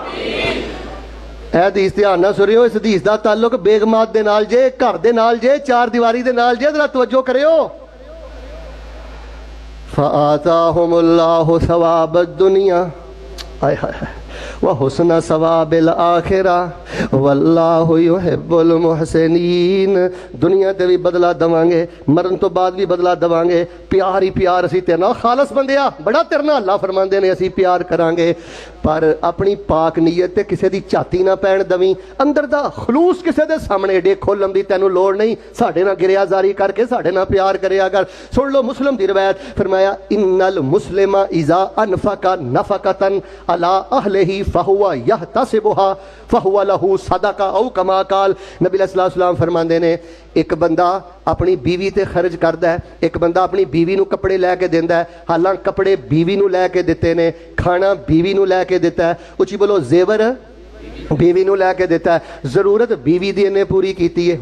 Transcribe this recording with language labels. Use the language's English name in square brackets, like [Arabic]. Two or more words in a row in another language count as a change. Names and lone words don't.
[Punjabi] حدیث دھیان نا سنیو، اس حدیث دا تعلق بیگمات دے نال جے، گھر دے نال جے، چار دیواری دے نال جے، ذرا توجہ کریو. [Arabic] فآتاهم الله ثواب دنيا, [Punjabi] ہائے ہائے ہائے, [Arabic] وحسن ثواب الآخرة، والله يحب المحسنين. [Punjabi] دنیا تے بھی بدلہ دواں گے، مرن توں بعد بھی بدلہ دواں گے، پیار ہی پیار اسیں تیرے نال خالص بندیا بڑا تیرے نال اللہ فرماندے نے اسیں پیار کراں گے، پر اپنی پاک نیت تے کسی دی جھاتی نا پین دویں، اندر دا خلوص کسی دے سامنے ایڈے کھولن دی تینوں لوڑ نہیں، ساڈے نال گریہ زاری کر کے ساڈے نال پیار کریا کر. سن لو مسلم دی روایت، فرمایا [Arabic] إن المسلمة إذا أنفق نفقة على أهله فهو يحتسبها فهو له صدقة أو كما قال. [Punjabi] नबी [Arabic] صلى الله عليه وسلم [Punjabi] فرماندے نے، اک بندہ اپنی بیوی تے خرچ کردا ہے، اک بندہ اپنی بیوی نوں کپڑے لے کے دیندا ہے، حالانکہ کپڑے بیوی نوں لے کے دتے نے، کھانا بیوی نوں لے کے دتا ہے، اچی بولو زیور بیوی نوں لے کے دتا ہے، ضرورت بیوی دی اینے پوری کیتی ہے.